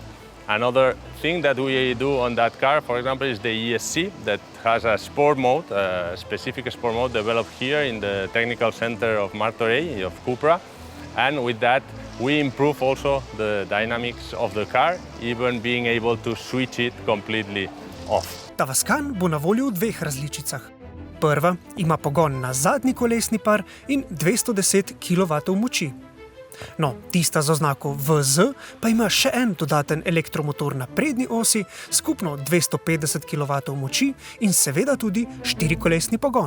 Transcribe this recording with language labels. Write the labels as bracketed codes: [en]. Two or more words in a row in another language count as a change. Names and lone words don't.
[en] Another thing that we do on that car, for example, is the ESC that has a sport mode, a specific sport mode developed here in the technical center of Martorell of Cupra. And with that, we improve also the dynamics of the car, even being able to switch it completely off. [sl] Tavascan bo na voljo v dveh različicah. Prva ima pogon na zadnji kolesni par in 210 kW moči. No, tista z oznako VZ pa ima še en dodaten elektromotor na prednji osi, skupno 250 kW moči in seveda tudi štirikolesni pogon.